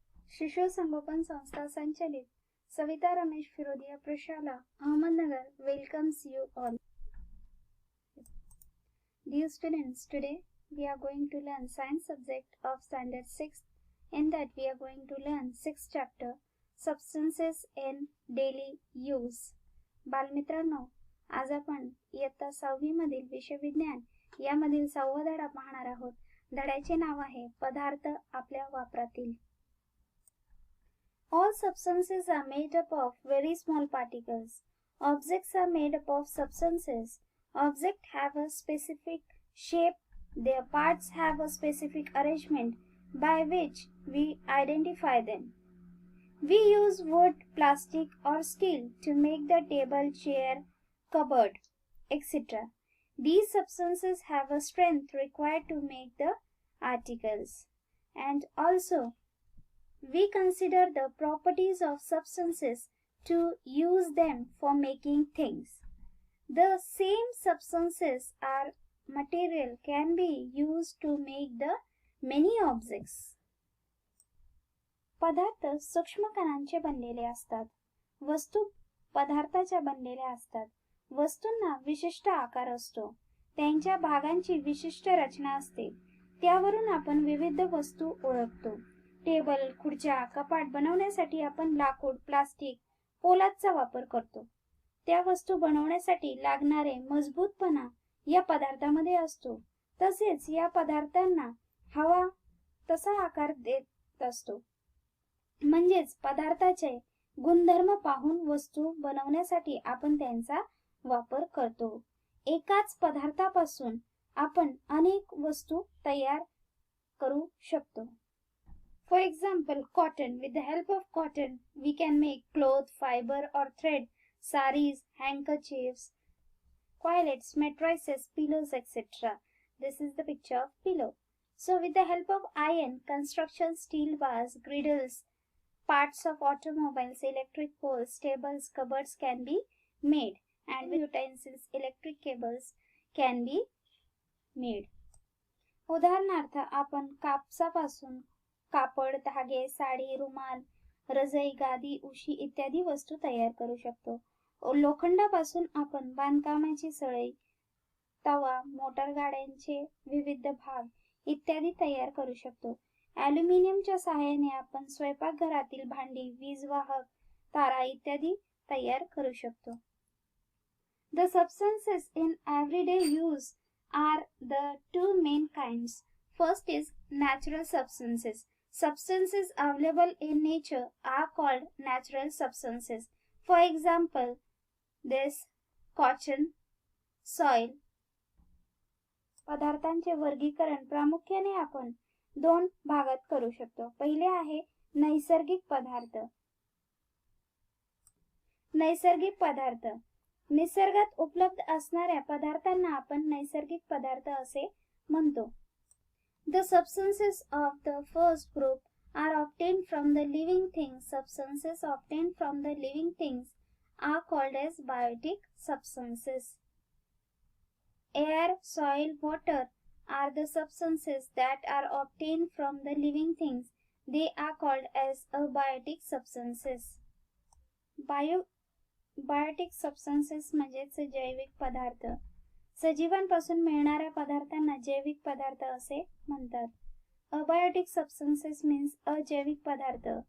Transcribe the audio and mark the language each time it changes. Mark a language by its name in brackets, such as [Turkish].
[English] शिशु संगोपन संस्था संचलित सविता रमेश फिरोदिया प्रशाला Ahmednagar welcomes you all. Dear students, today we are going to learn science subject of standard 6. In that we are going to learn 6th chapter substances in daily use. [Marathi] बालमित्रांनो, आज आपण इयत्ता 6वी मधील विषय विज्ञान यामधील 6वा धडा पाहणार आहोत. धड्याचे नाव आहे पदार्थ आपल्या वापरातील. [English] All substances are made up of very small particles. Objects are made up of substances. Objects have a specific shape. Their parts have a specific arrangement by which we identify them. We use wood, plastic or steel to make the table, chair, cupboard, etc. These substances have a strength required to make the articles. And also, we consider the properties of substances to use them for making things. The same substances or material can be used to make the many objects. [Marathi] पदार्थ सूक्ष्म कणांचे बनलेले असतात. वस्तू पदार्थाच्या बनलेल्या असतात. वस्तूंना विशिष्ट आकार असतो. त्यांच्या भागांची विशिष्ट रचना असते. त्यावरून आपण विविध वस्तू ओळखतो. टेबल, खुर्च्या, कपाट बनवण्यासाठी आपण लाकूड, प्लास्टिक, पोलादचा वापर करतो. त्या वस्तू बनवण्यासाठी लागणारे मजबूतपणा या पदार्थामध्ये असतो. तसेच या पदार्थांना हवा तसा आकार देत असतो. म्हणजेच पदार्थाचे गुणधर्म पाहून वस्तू बनवण्यासाठी आपण त्यांचा वापर करतो. एकाच पदार्थापासून आपण अनेक वस्तू तयार करू शकतो. [English] For example, cotton. With the help of cotton, we can make cloth, fiber or thread, saris, handkerchiefs, coillets, mattresses, pillows, etc. This is the picture of pillow. So, with the help of iron, construction steel bars, griddles, parts of automobiles, electric poles, tables, cupboards can be made, and with utensils, electric cables can be made. [Marathi] उदाहरणार्थ आपण कापसापासून कापड, धागे, साडी, रुमाल, रजई, गादी, उशी इत्यादी वस्तू तयार करू शकतो. लोखंडापासून आपण बांधकामाची सळई, तवा, मोटार गाड्यांचे विविध भाग इत्यादी तयार करू शकतो. ॲल्युमिनियमच्या सहाय्याने आपण स्वयंपाकघरातील भांडी, वीज वाहक, तारा इत्यादी तयार करू शकतो. [English] The substances in everyday use are the two main kinds. First is natural substances. Substances available in nature are called natural substances. For example, this cotton, soil. [Marathi] पदार्थांचे वर्गीकरण प्रामुख्याने आपण दोन भागात करू शकतो. पहिले आहे नैसर्गिक पदार्थ. नैसर्गिक पदार्थ निसर्गात उपलब्ध असणाऱ्या पदार्थांना आपण नैसर्गिक पदार्थ असे म्हणतो. [English] The substances of the first group are obtained from the living things. Substances obtained from the living things are called as biotic substances. Air, soil, water are the substances that are obtained from the living things. They are called as abiotic substances. Biotic substances [Marathi] म्हणजेच जैविक पदार्थ. सजीवांपासून मिळणाऱ्या पदार्थांना जैविक पदार्थ असे म्हणतात. [English] abiotic substances means [Marathi] अजैविक पदार्थ.